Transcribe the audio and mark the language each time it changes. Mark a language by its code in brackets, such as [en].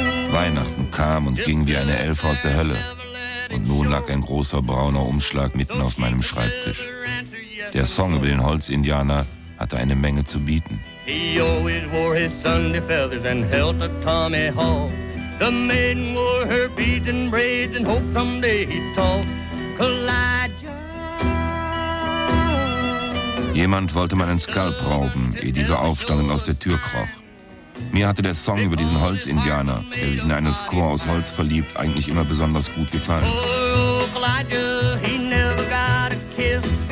[de] Weihnachten kam und ging wie eine Elfe aus der Hölle. Und nun lag ein großer brauner Umschlag mitten auf meinem Schreibtisch. Der Song über den Holzindianer hatte eine Menge zu bieten. [en] He always wore his Sunday feathers and held a Tommy Hall. The maiden wore her beads and braids and hoped someday he'd talk. Kalijah. [de] Jemand wollte meinen Skalp rauben, ehe dieser Aufstand aus der Tür kroch. Mir hatte der Song über diesen Holzindianer, der sich in eine Squaw aus Holz verliebt, eigentlich immer besonders gut gefallen. [en] Oh, Kalijah, he never got a kiss.